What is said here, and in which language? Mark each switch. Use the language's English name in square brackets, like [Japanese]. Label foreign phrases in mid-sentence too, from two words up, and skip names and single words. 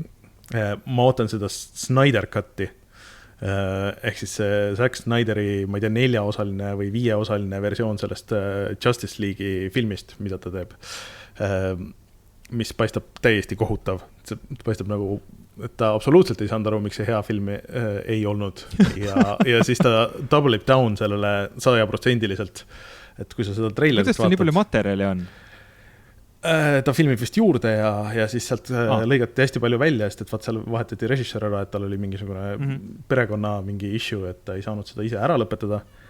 [Estonian] Ma ootan seda Snyder Cuti. Ehk siis Zack Snyderi, ma ei tea, 4-osaline või 5-osaline versioon sellest Justice League'i filmist, mida ta teeb. Mis paistab täiesti kohutav. See paistab nagu, et ta absoluutselt ei saanud aru, miks see hea film ei olnud. Ja siis ta [English] double it down [Estonian] sellele 100%. Et kui sa seda trailerit vaatad... nii palju materjali on? Ta filmib vist juurde ja siis sealt lõigati hästi palju välja, sest et vaat seal vahetati režissöör ära, et tal oli mingisugune perekonna mingi issue, et ta ei saanud seda ise ära lõpetada.